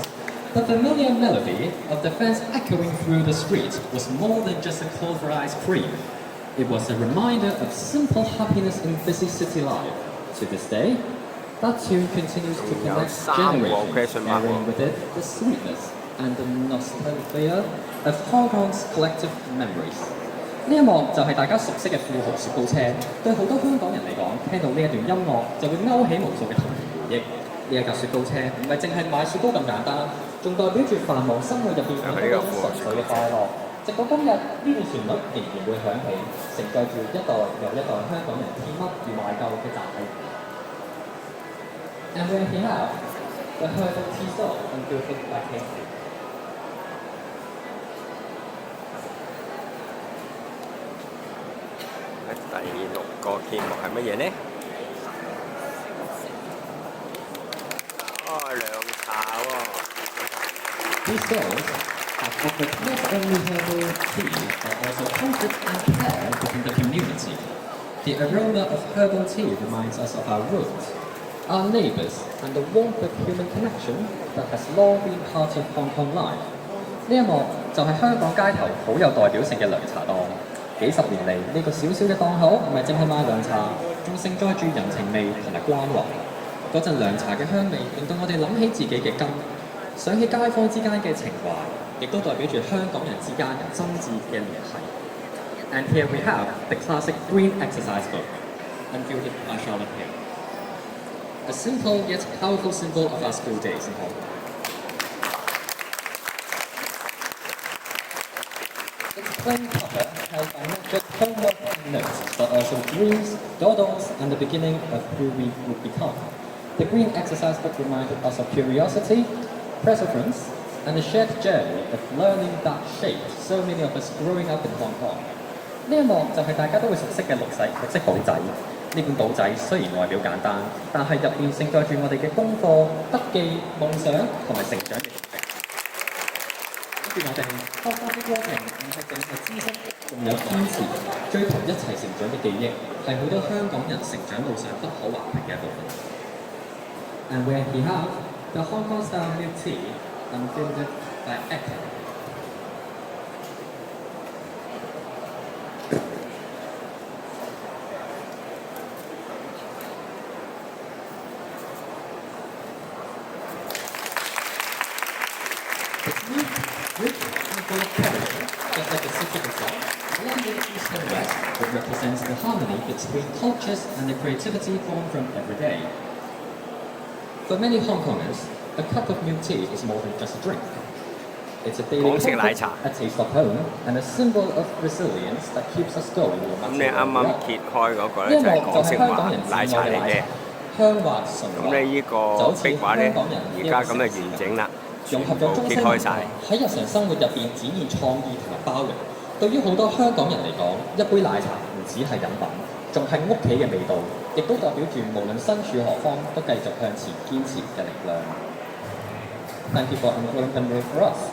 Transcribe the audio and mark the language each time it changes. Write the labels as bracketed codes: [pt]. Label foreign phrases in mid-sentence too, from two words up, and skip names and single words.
[en] The familiar melody of the fans echoing through the streets was more than just a call for ice cream. It was a reminder of simple happiness in busy city life. To this day, that tune continues to connect generations, carrying with it the sweetness and the nostalgia of Hong Kong's collective memories. [yue] 呢一幕就係大家熟悉嘅富豪雪糕車，對好多香港人嚟講，聽到呢一段音樂就會勾起無數嘅童年回憶。呢一架雪糕車唔係淨係買雪糕咁簡單，仲代表住繁忙生活入邊嗰種純粹嘅快樂。直到今日，呢段旋律仍然會響起，承載住一代又一代香港人甜蜜而懷舊嘅集體。 [en] And we're here now, the herbal tea stall unveiled by Casey. [yue] 第6個揭幕係乜嘢呢？哦，涼茶喎。 [en] These stalls have offered not only herbal tea, but also comfort and care within the community. The aroma of herbal tea reminds us of our roots, our neighbours, and the warmth of human connection that has long been part of Hong Kong life. [yue] 呢一幕就係香港街頭好有代表性嘅涼茶檔。幾十年嚟，呢個小小嘅檔口唔係淨係賣涼茶，仲盛載住人情味同埋關懷。嗰陣涼茶嘅香味，令到我哋諗起自己嘅根，想起街坊之間嘅情懷，亦都代表住香港人之間真摯嘅聯繫。 [en] And here we have the classic green exercise book, unveiled by Charlotte Hill. A simple yet powerful symbol of our school days in Hong Kong. Its plain cover held by not just homework notes, but also dreams, doodles, and the beginning of who we would become. The green exercise book reminded us of curiosity, perseverance, and the shared journey of learning that shaped so many of us growing up in Hong Kong. [yue] 呢一幕就係大家都會熟悉嘅綠色簿仔。呢本簿仔雖然外表簡單，但係入邊盛載住我哋嘅功課、筆記、夢想同埋成長嘅經歷。跟住我哋學習嘅過程唔係淨係知識。仲有堅持、追求一齊成長嘅記憶，係好多香港人成長路上不可或缺嘅一部分。 [en] And we have the Hong Kong style milk tea, unfiltered by Echo. It's rich and full of character, just like the city itself. Blended East and West, it represents the harmony between cultures and the creativity formed from every day. For many Hong Kongers, a cup of milk tea is more than just a drink. It's a daily [yue] 港式奶 [en] comfort, [yue] 茶。 [en] a taste of home, and a symbol of resilience that keeps us going no [yue] 咁 [en] matter [yue] 你啱 [en] where we [yue] 啱 [en] are. [yue] 揭開嗰個呢咧就係一幕就係港式話香港人奶茶嚟嘅。香滑純滑，咁你呢個就好似壁畫咧香港人而家咁就完整啦，全融合咗部中西文化揭開晒。喺日常生活入邊展現創意同埋包容。對於好多香港人嚟講，一杯奶茶唔止係飲品，仲係屋企嘅味道，亦都代表住無論身處何方都繼續向前堅持嘅力量。 [en] Thank you for unfolding the mirror for us.